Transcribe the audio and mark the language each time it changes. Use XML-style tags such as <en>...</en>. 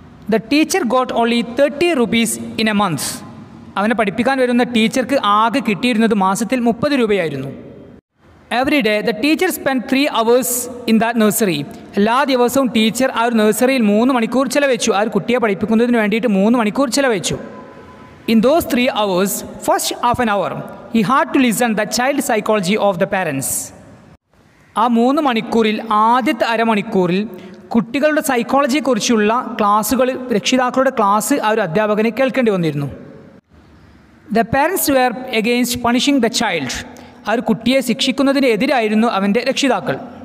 <en>The teacher got only 30 rupees in a month.</en> <ml>അവനെ പഠിപ്പിക്കാൻ വരുന്ന ടീച്ചർക്ക് ആകെ കിട്ടിയിരുന്നത് മാസത്തിൽ 30 രൂപയായിരുന്നു.</ml> <en>Every day the teacher spend 3 hours in that nursery.</en> <ml>എല്ലാ ദിവസവും ടീച്ചർ ആ ഒരു നഴ്സറിയിൽ 3 മണിക്കൂർ ചിലവഴിച്ചു. ആ ഒരു കുട്ടിയെ പഠിപ്പിക്കുന്നതിന് വേണ്ടിയിട്ട് 3 മണിക്കൂർ ചിലവഴിച്ചു.</ml> <en>In those 3 hours, first half an hour he had to listen the child psychology of the parents.</en> <ml>ആ 3 മണിക്കൂറിൽ ആദ്യത്തെ അരമണിക്കൂറിൽ കുട്ടികളുടെ സൈക്കോളജിയെക്കുറിച്ചുള്ള ക്ലാസ്സുകൾ, രക്ഷിതാക്കളുടെ ക്ലാസ് ആ ഒരു അധ്യാപകന് കേൾക്കേണ്ടി വന്നിരുന്നു.</ml> <en>The parents were against punishing the child.</en> <ml>ആ ഒരു കുട്ടിയെ ശിക്ഷിക്കുന്നതിനെതിരായിരുന്നു അവൻ്റെ രക്ഷിതാക്കൾ.</ml>